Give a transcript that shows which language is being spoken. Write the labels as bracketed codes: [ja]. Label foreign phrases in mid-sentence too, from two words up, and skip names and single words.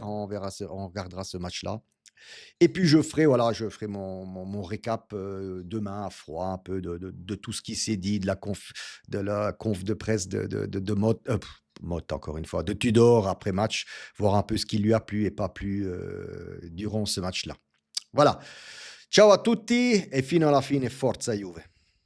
[fr] On regardera ce match-là. Et puis je ferai mon récap, demain à froid, un peu de tout ce qui s'est dit, de la conf de presse de Motte encore une fois, de Tudor après match, voir un peu ce qui lui a plu et pas plu, durant ce match-là. Voilà. [it] Ciao a tutti e fino alla fine forza Juve.